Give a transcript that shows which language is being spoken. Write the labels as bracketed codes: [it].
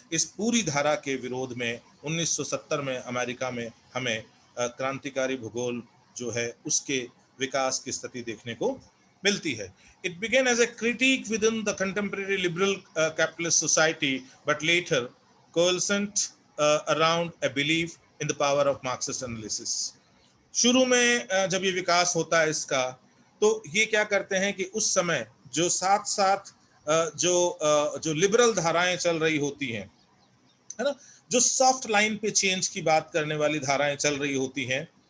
[hi] इस पूरी धारा के विरोध में 1970 में अमेरिका में हमें क्रांतिकारी भूगोल जो है उसके विकास की स्थिति देखने को मिलती है। [en] It began as a critique within the contemporary liberal capitalist society, but later coalesced around a belief in the power of Marxist analysis। [hi] शुरू में जब ये विकास होता है इसका, तो ये क्या करते हैं कि उस समय जो साथ साथ जो लिबरल धाराएं चल रही होती हैं, है ना, जो सॉफ्ट लाइन पे चेंज की बात करने वाली धाराएं चल रही होती हैं,